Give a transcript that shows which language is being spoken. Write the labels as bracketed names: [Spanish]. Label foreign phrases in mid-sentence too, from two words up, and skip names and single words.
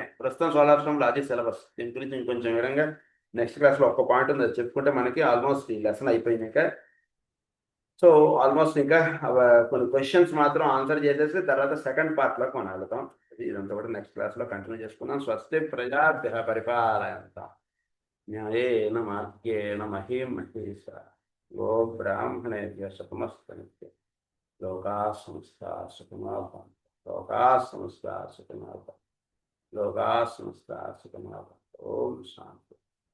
[Telugu] ప్రస్తుతం [English] solar system [Telugu] అది సిలబస్. దీని గురించి ఇంకొంచెం విధంగా [English] next class [Telugu] ఒక్క పాయింట్ ఉంది, అది చెప్పుకుంటే మనకి ఆల్మోస్ట్ ఈ లెసన్ అయిపోయినాక. [English] so almost [Telugu] ఇంకా కొన్ని క్వశ్చన్స్ మాత్రం ఆన్సర్ చేసేసి తర్వాత [English] second part [Telugu] మనం వెళ్తాం. ఇదంతా కూడా [English] next class continue [Telugu] చేసుకుందాం. [Sanskrit] స్వస్తి ప్రజాభ్యః పరిపాలయంతాం న్యాయేన మార్గేణ మహీం మహీషా గో బ్రాహ్మణేభ్యః శుభమస్తు నిత్యం. లోకాః సమస్తాః సుఖినో భవంతు. లోకాః సమస్తాః సుఖినో భవంతు. లోకాః సమస్తాః సుఖినో భవంతు. ఓం శాంతి.